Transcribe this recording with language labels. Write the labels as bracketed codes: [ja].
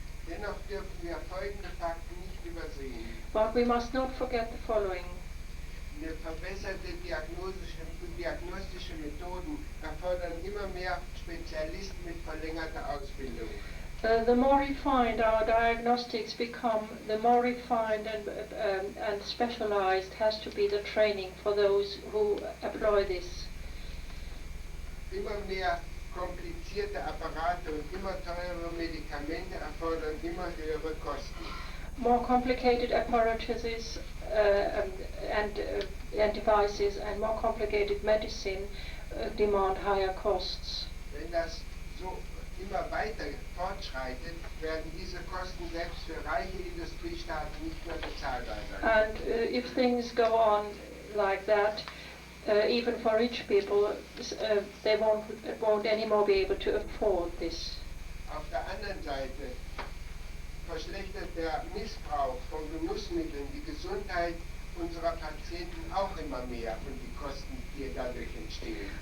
[de] Dennoch dürfen wir folgende Fakten nicht übersehen. [en] But we must not forget the following. [de] Verbesserte diagnostische Methoden erfordern immer mehr Spezialisten mit verlängerter Ausbildung. [en] The more refined our diagnostics become, the more refined and specialized has to be the training for those who employ this. [de] Immer mehr komplizierte Apparate und immer teurere Medikamente erfordern immer höhere Kosten. [en] More complicated apparatuses and devices and more complicated medicine demand higher costs. [de] Wenn das so immer weiter fortschreitet, werden diese Kosten selbst für reiche Industriestaaten nicht mehr bezahlbar sein. [en] And if things go on like that, even for rich people, they won't anymore be able to afford this. [de] Auf der anderen Seite verschlechtert der Missbrauch von Genussmitteln die Gesundheit unserer Patienten auch immer mehr und die Kosten, die dadurch entstehen.